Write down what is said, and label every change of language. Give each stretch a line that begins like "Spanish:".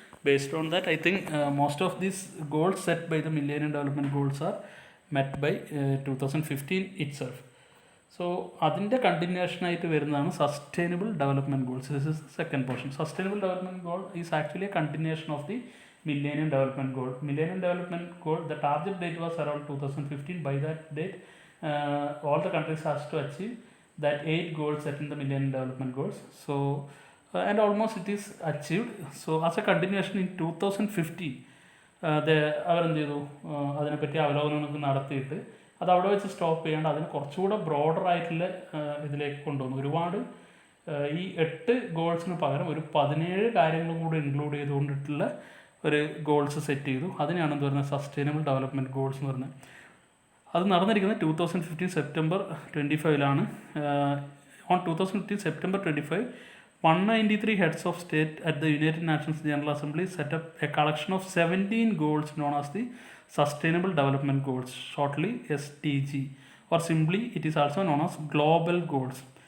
English: Based on that, I think most of these goals set by the Millennium Development Goals are met by 2015 itself.
Malayalam: So അതിൻ്റെ continuation ആയിട്ട് വരുന്നതാണ് sustainable development goals.
English: This is second portion. Sustainable development goal is actually a continuation of the Millennium Development Goal. Millennium Development Goal, the target date was around 2015. By that date, all the countries has to achieve that 8 goals set in the Millennium Development Goals. So, and almost it is achieved. So, as a continuation in 2015,
Malayalam: അവരെന്ത് ചെയ്തു, അതിനെപ്പറ്റി അവലോകനമൊക്കെ നടത്തിയിട്ട് അത് അവിടെ വെച്ച് stop ചെയ്യാണ്ട് അതിന് കുറച്ചുകൂടെ ബ്രോഡർ ആയിട്ടുള്ള ഇതിലേക്ക് കൊണ്ടുവന്നു. ഒരുപാട് ഈ 8 ഗോൾസിന് പകരം ഒരു 17 കാര്യങ്ങളും കൂടെ ഇൻക്ലൂഡ് ചെയ്തുകൊണ്ടിട്ടുള്ള ഒരു ഗോൾസ് സെറ്റ് ചെയ്തു. അതിനെയാണ് എന്ത് പറയുന്നത് സസ്റ്റൈനബിൾ ഡെവലപ്മെൻറ്റ് ഗോൾസ് എന്ന് പറയുന്നത്. അത് നടന്നിരിക്കുന്നത് 2015 September 25
English: On 2015 September 25, 193 heads of state at the United Nations General Assembly set up a collection of 17 goals known as the Sustainable Development Goals, shortly SDG, or simply it is also known as Global Goals.